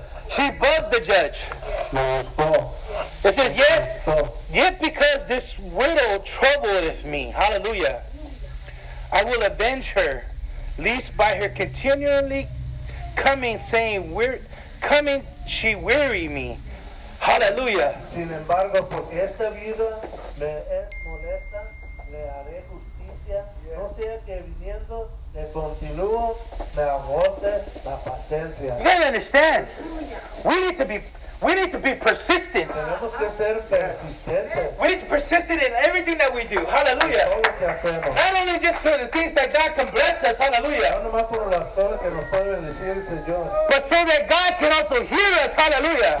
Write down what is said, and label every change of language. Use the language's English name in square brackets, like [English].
[English] She bugged the judge. It says, yet because this widow troubleth me, hallelujah, I will avenge her, lest by her continually coming, saying, coming, she weary me. Hallelujah. [Spanish] Sin embargo, porque esta vida me es molesta, le haré justicia, no sea que viniendo de continuo me agote la paciencia. [English] You gotta understand. We need to be persistent. [Spanish] Tenemos que ser persistentes. [English] We need to be persistent in everything that we do. Hallelujah. Not only just for the things that God can bless us. Hallelujah. But so that God can also hear us. Hallelujah.